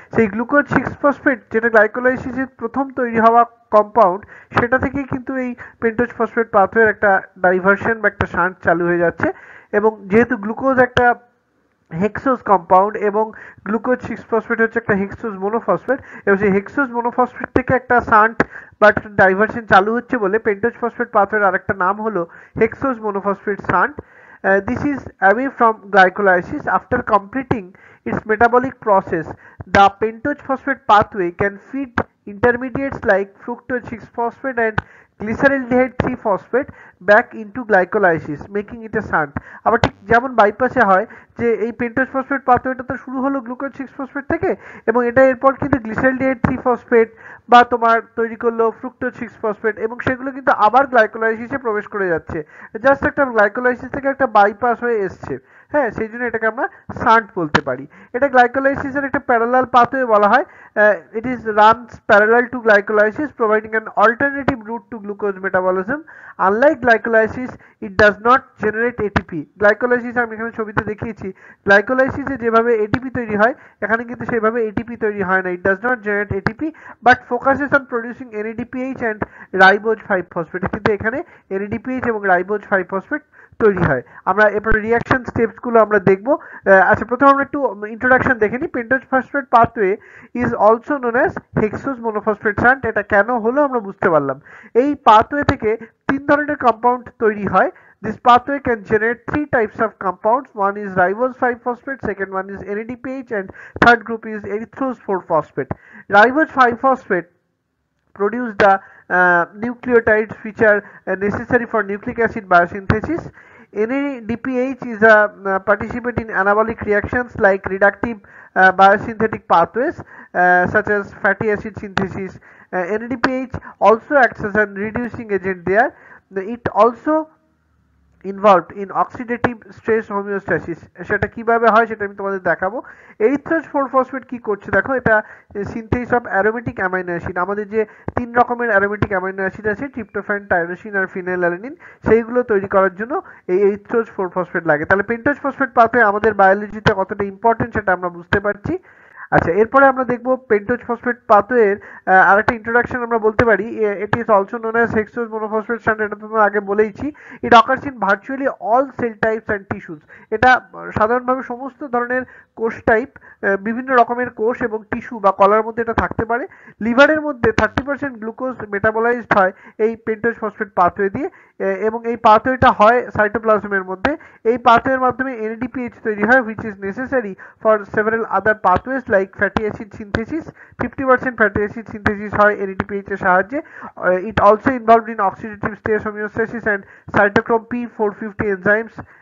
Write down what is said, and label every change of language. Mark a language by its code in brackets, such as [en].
[bn] সেই glucose six phosphate যেটা গ্লাইকোলাইসিসের প্রথম তৈরি হওয়া কম্পাউন্ড, সেটা থেকেই কিন্তু এই পেন্টোজ ফসফেট পাথওয়ের একটা ডাইভার্সন বা একটা শান্ট চালু হয়ে যাচ্ছে। এবং যেহেতু গ্লুকোজ একটা হেক্সোজ কম্পাউন্ড এবং গ্লুকোজ সিক্স ফসফেট হচ্ছে একটা হেক্সোজ মোনোফসফেট, এবং সেই হেক্সোজ মোনোফসফেট থেকে একটা শান্ট বা একটা ডাইভার্সন চালু হচ্ছে বলে পেন্টোজ ফসফেট পাথওয়ের আরেকটা নাম হলো hexose মোনোফসফেট shunt. [en] This is away from glycolysis. After completing its metabolic process, the pentose phosphate pathway can feed intermediates like fructose 6-phosphate and glyceraldehyde 3-phosphate back into glycolysis, making it a shunt. [bn] আবার ঠিক যেমন বাইপাসে হয় যে এই pentose phosphate পাথওয়েটা তো শুরু হলো glucose 6-ফসফেট থেকে, এবং এটা এরপর কিন্তু গ্লিসারলডিহাইড 3-ফসফেট বা তোমার তৈরি করলো ফ্রুক্টোজ 6-ফসফেট, এবং সেগুলো কিন্তু আবার গ্লাইকোলাইসিসে প্রবেশ করে যাচ্ছে। জাস্ট একটা গ্লাইকোলাইসিস থেকে একটা বাইপাস হয়ে এসছে। হ্যাঁ, সেই জন্য এটাকে আমরা শান্ট বলতে পারি। এটা গ্লাইকোলাইসিসের একটা প্যারালাল পাথওয়ে বলা হয়। [en] It is runs parallel to glycolysis, providing an alternative route to glucose metabolism. Unlike glycolysis, it does not generate ATP. [bn] Glycolysis আমি এখানে ছবিতে দেখিয়েছি, গ্লাইকোলাইসিসে যেভাবে এটিপি তৈরি হয় এখানে কিন্তু সেভাবে এটিপি তৈরি হয় না। [en] it does not generate ATP but focuses on producing NADPH and ribose five phosphate, [bn] কিন্তু এখানে এনএডিপিএইচ এবং রাইবোজ 5-ফসফেট তৈরি হয়। আমরা এরপরে রিয়াকশন স্টেপসগুলো আমরা দেখব। আচ্ছা, প্রথমে আমরা একটু ইন্ট্রোডাকশন দেখে নিই। [en] Pentose phosphate pathway is also known as hexose monophosphate shunt. [bn] এটা কেন হলো আমরা বুঝতে পারলাম। এই পাথওয়ে থেকে তিন ধরনের কম্পাউন্ড তৈরি হয়। [en] This pathway can generate three types of compounds. One is ribose 5-phosphate, second one is NADPH, and third group is erythrose 4-phosphate. Ribose 5-phosphate produce the nucleotides which are necessary for nucleic acid biosynthesis. NADPH is a participate in anabolic reactions like reductive biosynthetic pathways such as fatty acid synthesis. NADPH also acts as a reducing agent there. It also involved in oxidative stress homeostasis. [bn] সেটা কিভাবে হয় সেটা আমি তোমাদের দেখাবো। এরিথ্রোজ 4-ফসফেট কি করছে দেখো, এটা [en] Synthesis of aromatic amino acid. [bn] আমাদের যে তিন রকমের অ্যারোমেটিক অ্যামাইনো অ্যাসিড আছে, ট্রিপ্টোফ্যান, টাইরোসিন আর ফিনাইলঅ্যালানিন, সেইগুলো তৈরি করার জন্য এই এরিথ্রোজ 4-ফসফেট লাগে। তাহলে পেন্টোজ ফসফেট পাথওয়ে আমাদের বায়োলজিতে কতটা ইম্পর্টেন্ট সেটা আমরা বুঝতে পারছি। আচ্ছা, এরপরে আমরা দেখব পেন্টোজ ফসফেট পাথওয়ের আরেকটা ইন্ট্রোডাকশন আমরা বলতে পারি। [en] এটি is also known as hexose monophosphate shunt. [bn] এটা তো আগে বলেইছি। [en] It occurs in virtually all cell types and tissues. [bn] এটা সাধারণভাবে সমস্ত ধরনের কোষ টাইপ, বিভিন্ন রকমের কোষ এবং টিস্যু বা কলার মধ্যে এটা থাকতে পারে। লিভারের মধ্যে 30% গ্লুকোজ মেটাবলাইজড হয় এই পেন্টোজ ফসফেট পাথওয়ে দিয়ে, এবং এই পাথওয়েটা হয় সাইটোপ্লাজমের মধ্যে। এই পাথওয়ের মাধ্যমে এনএডিপিএইচ তৈরি হয়, [en] which is necessary for several other pathways like fatty acid synthesis. 50% fatty acid synthesis [bn] হয় [en] NADPH [bn] এর সাহায্যে। [en] It also involved in oxidative stress homeostasis and cytochrome P450 enzymes।